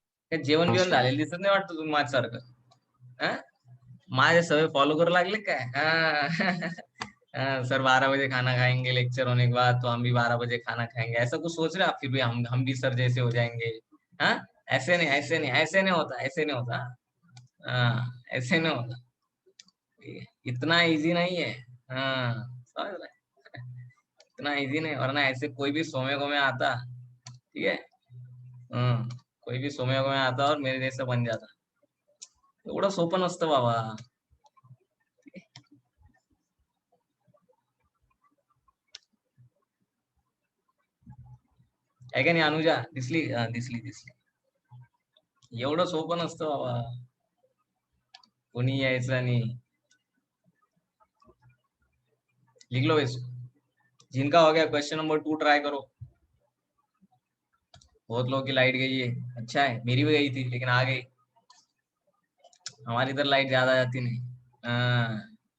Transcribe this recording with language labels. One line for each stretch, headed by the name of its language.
Marathi: काय जेवण बिवण झालेलं दिसत नाही वाटतं तुम्ही माझ्यासारखं, हा? माझे सवय फॉलो करू लागले काय,
Hindi: सर 12 बजे खाना खाएंगे, लेक्चर होने के बाद तो हम भी 12 बजे खाना खाएंगे, ऐसा कुछ सोच रहे हैं आप, फिर भी हम भी सर जैसे हो जाएंगे, हाँ? ऐसे नहीं, ऐसे नहीं, ऐसे नहीं होता, ऐसे नहीं होता, हाँ ऐसे नहीं होता, इतना इजी नहीं है, हाँ समझ रहे हैं? इतना इजी नहीं, वरना ऐसे कोई भी सोमे को में आता, ठीक है, कोई भी सोमे को में आता और मेरे जैसा बन जाता,
Marathi: एवढं सोपं नसतं बाबा। आहे का नाही अनुजा, दिसली, दिसली दिसली, एवढं सोपं नसतं बाबा, कोणी यायचं नाही।
Hindi: लिख लो इसको, जिनका हो गया क्वेश्चन नंबर 2 ट्राई करो। बहुत लोगों की लाइट गई है, अच्छा है, मेरी भी गई थी लेकिन आ गई, हमारी इधर लाइट ज्यादा जाती नहीं।